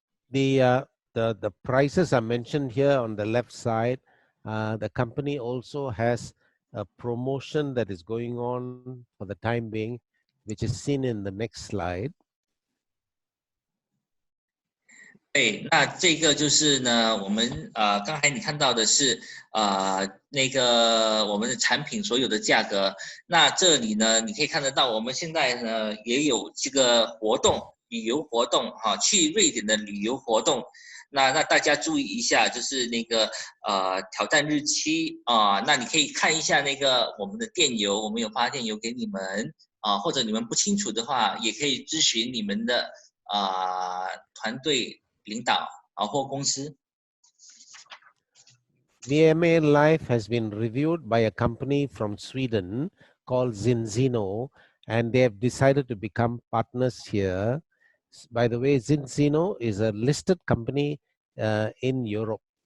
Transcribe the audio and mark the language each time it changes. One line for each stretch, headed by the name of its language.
English: The prices are mentioned here on the left side. The company also has a promotion that is going on for the time being, which is seen in the next slide.
Chinese: 对，那这个就是呢，我们刚才你看到的是那个我们的产品所有的价格。那这里呢，你可以看得到，我们现在呢也有这个活动，旅游活动去瑞典的旅游活动。那大家注意一下，就是那个挑战日期那你可以看一下那个我们的电邮，我们有发电邮给你们或者你们不清楚的话，也可以咨询你们的团队领导或公司。
English: VMA Life has been reviewed by a company from Sweden called Zinzino, and they have decided to become partners here. By the way, Zinzino is a listed company in Europe.